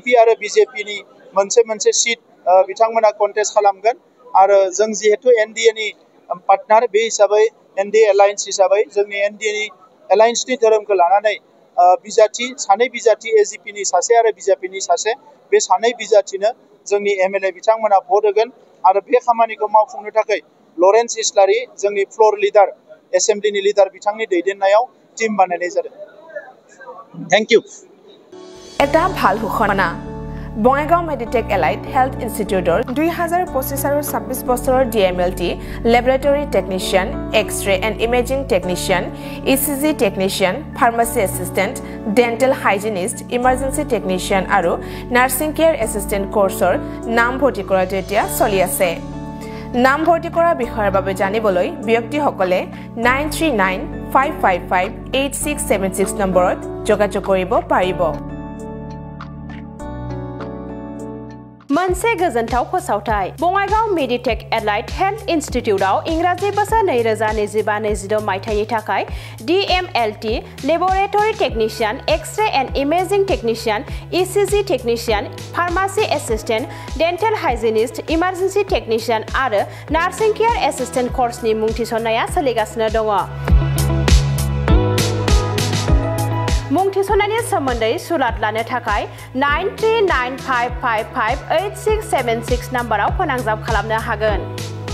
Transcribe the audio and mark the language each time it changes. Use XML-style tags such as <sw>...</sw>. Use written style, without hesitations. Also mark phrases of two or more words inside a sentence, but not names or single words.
<brx>आरो BJP नि मोनसे सिट बिथांमोना कन्टेस्ट खालामगोन आरो जों जिहेतु NDA नि पार्टनार बे हिसाबै NDA एलायन्स हिसाबै जोंनि NDA नि एलायन्सनि धोरोमखौ लानानै सानै बिजाथि AGP नि सासे आरो BJP नि सासे बे सानै बिजाथिनो जोंनि MLA बिथांमोना भट होगोन आरो बे खामानिखौ मावफुंनो थाखाय लरेन्स इस्लारि जोंनि</brx> <en>floor leader</en> <brx>एसेम्ब्लिनि लिडार बिथांनि दैदेननायाव टीम बानायनाय जादों।</brx> <en>thank you.</en> <as>এটা ভাল ঘোষণা বঙাইগাঁও মেডিটেক এলাইড হেল্থ ইনষ্টিটিউটৰ 2025 আৰু 26 বছৰৰ</as> <en>DMLT laboratory technician X-ray and imaging technician ECG technician pharmacy assistant dental hygienist emergency technician</en> <as>আৰু</as> <en>nursing care assistant</en> <as>কোৰ্ছৰ নাম ভৰ্তি কৰাটো এতিয়া চলি আছে নাম ভৰ্তি কৰা বিষয়ৰ বাবে জানিবলৈ ব্যক্তিসকলে 9395558676 নম্বৰত যোগাযোগ কৰিব পাৰিব</as> <brx>मोनसे गोजोनथाव फोसावथाय बङाइगाव मेडिटेक एलाइड हेल्थ इन्स्टिट्यूटआव इंराजि बोसोर 2025-26 मायथाइनि थाखाय</brx> <en>DMLT laboratory technician X-ray and imaging technician ECG technician pharmacy assistant dental hygienist emergency technician</en> <brx>आरो</brx> <en>nursing care assistant</en> <brx>कोर्सनि मुं थिसननाया सोलिगासिनो दङ मुं थिसननायनि सोमोन्दै सुलाद लानो थाखाय 9395558676 नम्बराव फोनांजाब खालामनो हागोन</brx>